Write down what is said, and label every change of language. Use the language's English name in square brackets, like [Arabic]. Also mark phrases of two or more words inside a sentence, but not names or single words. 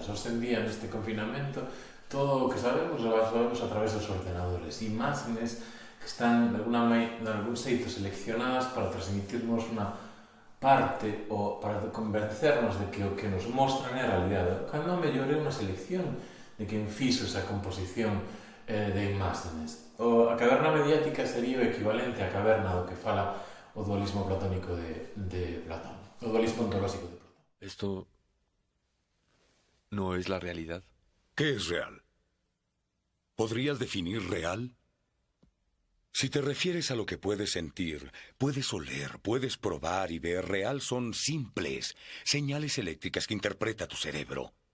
[Galician] Hoxe en día, neste confinamento, todo o que sabemos lo sabemos a través dos ordenadores, imágenes que están de algún xeito seleccionadas para transmitirnos unha parte ou para convencernos de que o que nos mostran é a realidade, cando a mellor é unha selección de quen fixo esa composición de imágenes. A caverna mediática sería o equivalente á caverna do que fala o dualismo platónico de Platón, o dualismo ontolóxico de Platón. [Spanish] ¿Esto no es la realidad? ¿Qué es real? ¿Podrías definir real? Si te refieres a lo que puedes sentir, puedes oler, puedes probar y ver, real son simples señales eléctricas que interpreta tu cerebro.